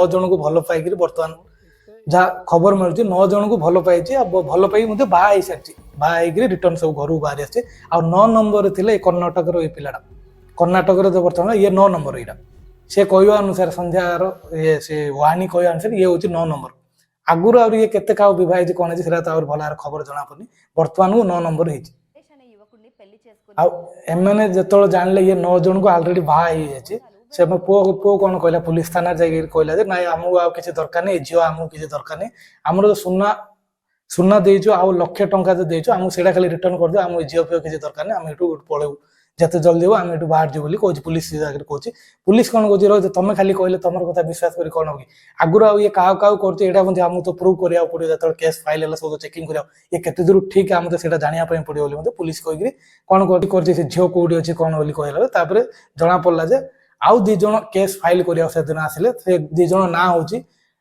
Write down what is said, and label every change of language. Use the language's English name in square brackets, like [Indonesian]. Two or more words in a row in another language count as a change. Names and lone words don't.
[Odia] ଜଣଙ୍କୁ ଭଲ ପାଇକିରି ବର୍ତ୍ତମାନ ଯାହା ଖବର ମିଳୁଛି 9 ଜଣଙ୍କୁ ଭଲ ପାଇଛି ଆଉ ଭଲ ପାଇକି ମଧ୍ୟ ବାହା ହେଇସାରିଛି ବାହା ହେଇକିରି ରିଟର୍ନ ସବୁ ଘରକୁ ବାହାରି ଆସିଛି ଆଉ 9 ନମ୍ବରରେ ଥିଲା ଏଇ କର୍ଣ୍ଣାଟକର ଏଇ ପିଲାଟା କର୍ଣ୍ଣାଟକରେ ତ ବର୍ତ୍ତମାନ ଇଏ 9 ନମ୍ବର ଏଇଟା ସେ କହିବା ଅନୁସାରେ ସନ୍ଧ୍ୟାର ସେ ୱାନି କହିବା ଅନୁସାରେ ଇଏ ହଉଛି 9 ନମ୍ବର ଆଗରୁ ଆହୁରି ଇଏ କେତେ କାହାକୁ ବିବାହ ହେଇଛି କଣ ହେଇଛି ସେଟା ତ ଆହୁରି ଭଲ ଖବର ଜଣା ପଡୁନି ବର୍ତ୍ତମାନକୁ 9 ନମ୍ବର ହେଇଛି [Telugu] సురేష్ అనే యువకుడిని పెళ్లి చేసుకుని [Odia] ଆଉ ଏମାନେ ଯେତେବେଳେ ଜାଣିଲେ ଇଏ 9 ଜଣଙ୍କୁ ଅଲରେଡି ବାହା ହେଇଯାଇଛି ସେ ପୁଅ କଣ କହିଲା ପୁଲିସ ଥାନାରେ ଯାଇକି କହିଲା ଯେ ନାଇଁ ଆମକୁ ଆଉ କିଛି ଦରକାର ନାହିଁ ଝିଅ ଆମକୁ କିଛି ଦରକାର ନାହିଁ ଆମର ସୁନା ଦେଇଛୁ ଆଉ ଲକ୍ଷେ ଟଙ୍କା ଯୋଉ ଦେଇଛୁ ଆମକୁ ସେଇଟା ଖାଲି ରିଟର୍ନ କରିଦିଅ ଆମକୁ ଝିଅ ଫିଅ କିଛି ଦରକାର ନାହିଁ ଆମେ ଏଠୁ ପଳେଇବୁ ଯେତେ ଜଲ୍ଦି ହବ ଆମେ ଏଠୁ ବାହାର ଯିବୁ ବୋଲି କହୁଛି ପୁଲିସ ଜାଗାରେ କହୁଛି ପୁଲିସ କଣ କହୁଛି ରହିଛି ତମେ ଖାଲି କହିଲେ ତମର କଥା ବିଶ୍ୱାସ କରି କଣ ହବ କି ଆଗରୁ ଆଉ ଇଏ କାହାକୁ କରୁଛି ଏଇଟା ମଧ୍ୟ ଆମକୁ ତ ପ୍ରୁଭ୍ କରିବାକୁ ପଡିବ ଯେତେବେଳେ [English] case file [Odia] ହେଲା ସବୁ ଚେକିଂ କରିବାକୁ ଇଏ କେତେ ଦୂର ଠିକ ଆମକୁ ସେଇଟା ଜାଣିବା ପାଇଁ ପଡିବ ବୋଲି ମଧ୍ୟ ପୁଲିସ କହିକିରି କଣ କରୁଛି ସେ ଝିଅ କୋଉଠି ଅଛି କଣ ବୋଲି କହିଲା ତାପରେ ଜଣା ପଡିଲା ଯେ ଆଉ 2 ଜଣ [English] case file [Odia] କରିବାକୁ ସେଦିନ ଆସିଲେ ସେ 2 ଜଣ ନାଁ ହଉଛି